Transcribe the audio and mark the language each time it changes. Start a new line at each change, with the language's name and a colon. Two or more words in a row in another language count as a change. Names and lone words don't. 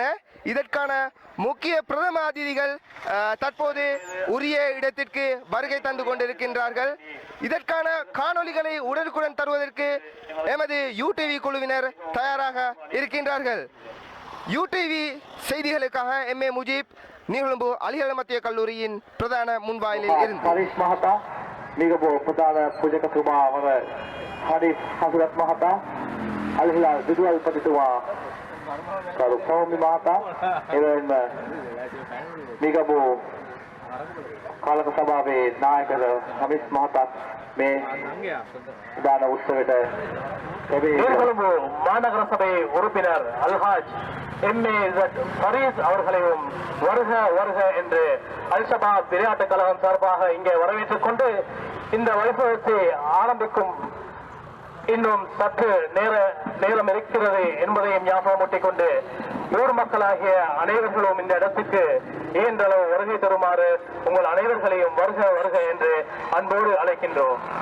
Tamil: இதற்கான முக்கிய பிரதம அதிதிகள் தற்போது உரிய இடத்திற்கு வருகை தந்து கொண்டிருக்கின்றார்கள். இதற்கான காணொளிகளை உடனுக்குடன் தருவதற்கு எமது யூடிவி குழுவினர் தயாராக இருக்கின்றார்கள். யூடிவி செய்திகளுக்காக MA முஜீப், நீர்கொழும்பு அலிஹிலால் மத்திய கல்லூரியின் பிரதான முன்வாயிலில் இருந்து.
Sinhala: නිගබෝ ප්‍රධාන පූජකතුමා වන හරිස් හසුරත් මහතා, අල්හිලාල් විදුහල්පතිතුමා කරු සෞම්‍ය මහතා, එවැනිම නිගබෝ කාලක සභාවේ නායක හමිස් මහතාත් මේ ප්‍රධාන උත්සවයට
Tamil: நீர்கொழும்பு மாநகர சபை உறுப்பினர் அல்ஹாஜ் MAZ ஃபரீஸ் அவர்களையும் வருக வருக என்று அல்ஷபாப் விளையாட்டு கழகம் சார்பாக இங்கே வரவேற்றுக் கொண்டு இந்த வைபவத்தை ஆரம்பிக்கும் இன்னும் சற்று நேரம் இருக்கிறது என்பதையும் ஞாபகமூட்டிக் கொண்டு ஊர் மக்களாகிய அனைவர்களும் இந்த இடத்துக்கு இயன்றளவு வருகை தருமாறு உங்கள் அனைவர்களையும் வருக வருக என்று அன்போடு அழைக்கின்றோம்.